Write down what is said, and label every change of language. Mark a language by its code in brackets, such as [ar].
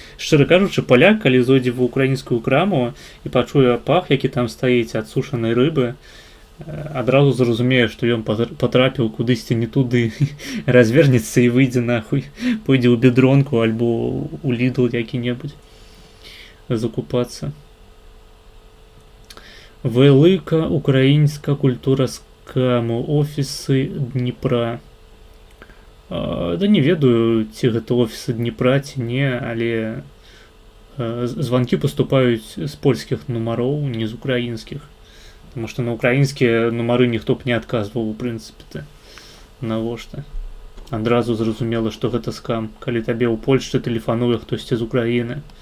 [be] Шчыра кажучы, паляк, калі зойдзе ва ўкраінскую краму і пачуе пах, які там стаіць ад сушанай рыбы, адразу зразумее, што ён патрапіў кудысьці не туды, развернецца і выйдзе нахуй, пойдзе ў бедронку альбо ў Lidl які-небудзь закупацца. [uk] Велика українська культура скаму, офісы Дніпра. [be] Да не ведаю, ці гэта офісы Дніпра, ці не, але званкі паступаюць з польскіх нумароў, не з украінскіх. Таму што на украінскія нумары ніхто б не адказваў, у прынцыпе. Навошта? Адразу зразумела, што гэта скам, калі табе ў Польшчы тэлефануе хтосьці з Украіны.